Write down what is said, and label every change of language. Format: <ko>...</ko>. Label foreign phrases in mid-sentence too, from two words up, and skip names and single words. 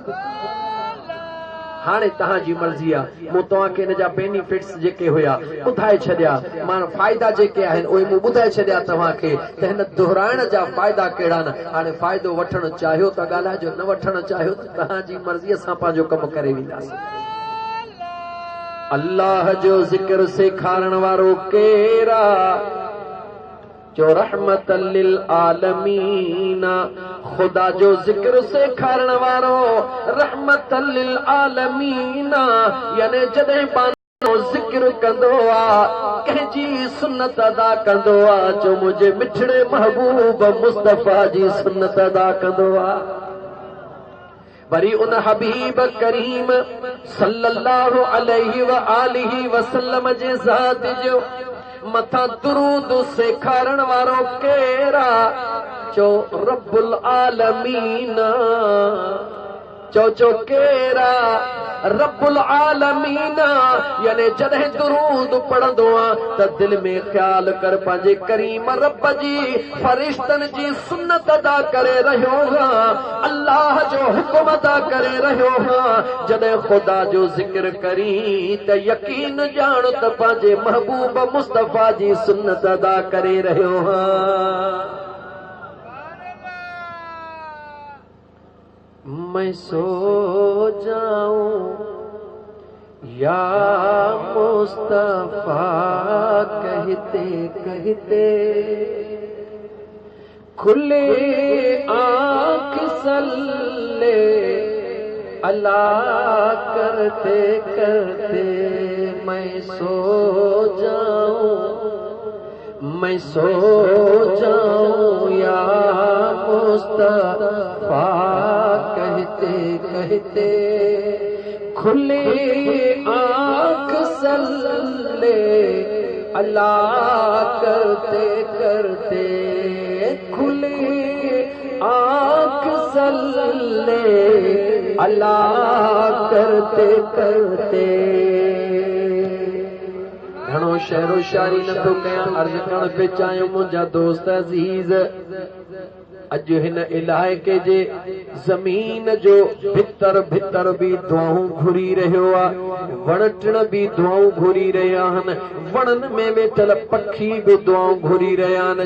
<sd>हाणे तव्हांजी मर्ज़ी आहे मूं तव्हांखे हिन जा बेनिफिट्स जेके हुया ॿुधाए छॾिया मां फ़ाइदा जेके आहिनि उहे मूं ॿुधाए छॾिया तव्हांखे त हिन दोहराइण जा फ़ाइदा कहिड़ा न। हाणे फ़ाइदो वठणु चाहियो त ॻाल्हाइजो न वठणु चाहियो त तव्हांजी मर्ज़ी असां पंहिंजो कमु करे वेंदासीं। अल्लाह जो जिक्र सेखारण वारो केरा जो</sd> <ar>رحمة للعالمين</ar> <sd>खुदा जो जिक्र सेखारण वारो</sd> <ar>رحمة للعالمين</ar> <sd>यानी जॾहिं पानो जिक्र कंदो आ कंहिंजी सुन्नत अदा कंदो आ जो मुंहिंजे मिठड़े महबूब मुस्तफा जी सुन्नत अदा कंदो आ। वरी उन हबीब करीम</sd> <ar>صلى الله عليه وآله وسلم</ar> <sd>जे ज़ात जो मथा दुरूद सेखारण वारो केरा चो</sd> <ar>رب العالمين</ar> <sd>चो केरा</sd> <ar>رب العالمين</ar> <sd>यानी जॾहिं दुरूद पढ़ंदो आ त दिल में ख्याल कर पंहिंजे करीम रब जी फरिश्तन जी सुन्नत अदा करे रहियो हां अल्लाह जो हुक्म अदा करे रहियो हां। जॾहिं खुदा जो जिक्र करी त यकीन ॼाण त पंहिंजे महबूब मुस्तफा जी सुन्नत अदा करे रहियो हां।</sd> <ur>میں سو جاؤں یا مصطفیٰ کہتے کہتے کھلے آنکھ</ur> <ar>صل على</ar> <ur>کرتے کرتے میں سو جاؤں یا مصطفیٰ کہتے کہتے کھلے آنکھ</ur> <ar>صلى الله</ar> <ur>کرتے کرتے کھلے آنکھ</ur> <ar>صلى الله</ar> <ur>کرتے کرتے.</ur> <sd>घणो शहरो शायरी नथो कयां अर्ज़ करण पे चाहियो मुंहिंजा दोस्त अज़ीज़ अॼु हिन इलाइक़े जे ज़मीन जो भितर भितर भी दुआऊं घुरी रहियो आहे वण टिण भी दुआऊं घुरी रहिया आहिनि वणनि में वेठल पखी भी दुआऊं घुरी रहिया आहिनि।</sd>